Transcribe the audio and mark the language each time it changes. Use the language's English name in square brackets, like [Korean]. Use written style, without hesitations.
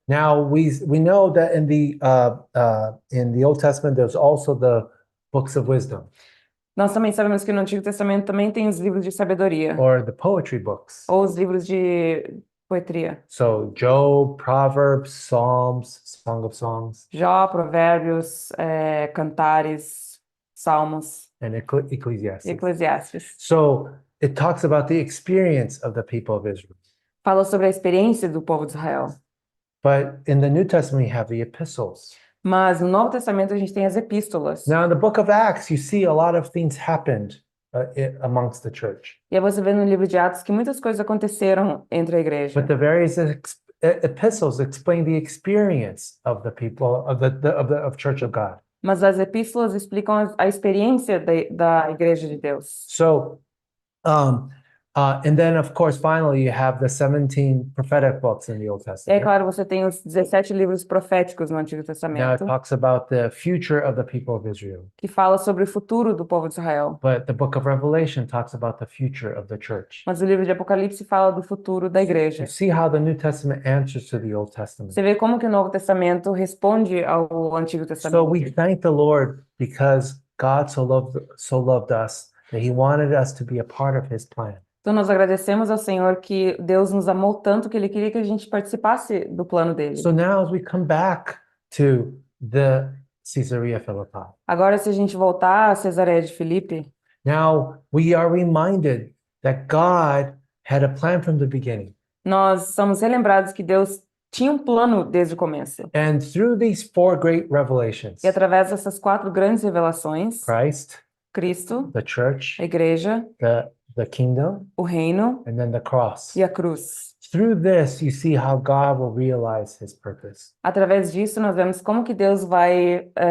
[English] Now we know that in the Old Testament, there's also the books of wisdom [Portuguese] Nós também sabemos que no Antigo Testamento também tem os livros de sabedoria, [English] or the poetry books. [Portuguese] ou os livros de poetria. [English] So Job, Proverbs, Psalms, Song of Songs, [Portuguese] Jó, Provérbios, Cantares, Salmos, [English] and Ecclesiastes. [Portuguese] e Eclesiastes. [English] So it talks about the experience of the people of Israel. [Portuguese] Fala sobre a experiência do povo de Israel. [English] But in the New Testament, we have the epistles. [Portuguese] Mas no Novo Testamento a gente tem as epístolas. [English] Now, in the book of Acts, you see a lot of things happened amongst the church. [Portuguese] E aí você vê no livro de Atos que muitas coisas aconteceram entre a igreja. [English] But the various epistles explain the experience of the people of Church of God. [Portuguese] Mas as epístolas explicam a experiência da igreja de Deus. [English] So, And then, of course, finally, you have the 17 prophetic books in the Old [Portuguese] E aí, [English] Testament. [Portuguese] claro, você tem os 17 livros proféticos no Antigo [English] Now it [Portuguese] Testamento, [English] talks about the future of the people of Israel. [Portuguese] que fala sobre o futuro do povo de Israel. [English] But the book of Revelation talks about the future of the church. [Portuguese] Mas o livro de Apocalipse fala do futuro da igreja. [English] You see how the New Testament answers to the Old Testament. [Portuguese] Você vê como que o Novo Testamento responde ao Antigo [English] So we [Portuguese] Testamento. [English] thank the Lord because God so loved us that he wanted us to be a part of his plan. [Portuguese] Então nós agradecemos ao Senhor que Deus nos amou tanto que Ele queria que a gente participasse do plano dele. [English] So now as we come back to the Caesarea Philippi, [Portuguese] Agora, se a gente voltar a Cesareia de Filipe, [English] now we are reminded that God had a plan from the beginning. [Portuguese] nós somos relembrados que Deus tinha um plano desde o começo. [English] And through these four great revelations, [Portuguese] E através dessas 4 grandes revelações, [English] Christ, [Portuguese] Cristo, [English] the church, [Portuguese] a igreja, [English] the kingdom, [Portuguese] o reino [English] and then the cross. [Portuguese] e a cruz. [English] Through this, you see how God will realize his purpose. [Portuguese] Através disso, nós vemos como que Deus vai...